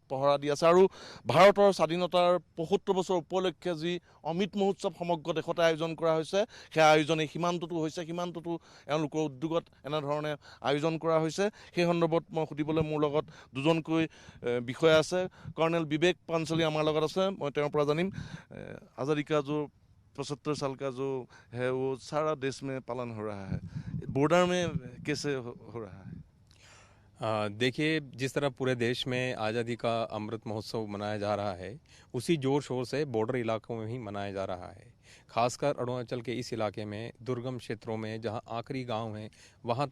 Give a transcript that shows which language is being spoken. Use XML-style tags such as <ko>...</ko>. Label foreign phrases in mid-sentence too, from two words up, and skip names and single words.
<as>পহৰা দি আছে আৰু ভাৰতৰ স্বাধীনতাৰ ৭৫ বছৰ উপলক্ষে যি অমৃত মহোৎসৱ সমগ্ৰ দেশতে আয়োজন কৰা হৈছে সেই আয়োজন এই সীমান্ততো হৈছে সীমান্ততো এওঁলোকৰ উদ্যোগত এনেধৰণে আয়োজন কৰা হৈছে সেই সন্দৰ্ভত মই সুধিবলৈ মোৰ লগত দুজনকৈ বিষয়া আছে কৰ্ণেল বিবেক পাঞ্চলী আমাৰ লগত আছে মই তেওঁৰ পৰা জানিম</as> <hi>आज़ादी का जो 75 साल का जो है वो सारा देश में पालन हो रहा है बॉर्डर में कैसे हो रहा है देखिए जिस तरह पूरे देश में आज़ादी का अमृत महोत्सव मनाया जा रहा है उसी जोर शोर से बॉर्डर इलाकों में भी मनाया जा रहा है खासकर अरुणाचल के इस इलाके में दुर्गम क्षेत्रों में जहां आखिरी गांव हैं वहां</hi>